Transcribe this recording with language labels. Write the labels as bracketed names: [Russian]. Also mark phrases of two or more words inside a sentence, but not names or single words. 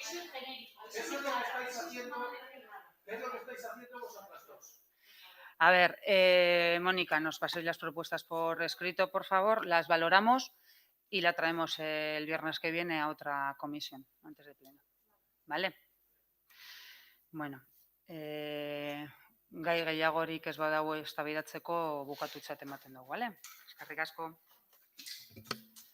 [Spanish] Eso es lo que estáis haciendo. ¿Qué es lo que estáis haciendo vosotras dos? a ver, Mónica, nos paséis las propuestas por escrito, por favor, las valoramos y la traemos el viernes que viene a otra comisión, antes de pleno. ¿Vale? [Basque] Bueno, gai gehiagorik ez badago eztabaidatzeko bukatutzat ematen dugu, bale? Eskerrik asko.